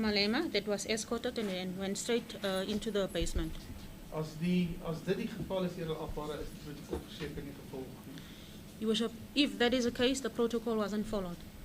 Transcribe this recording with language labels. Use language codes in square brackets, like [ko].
[en] Malema that was escorted and then went straight into the basement. [af] As dit die geval is, Here Afvaarder, is die protokol verseker nie gevolg nie. [en] Your Worship, if that is the case, the protocol wasn't followed.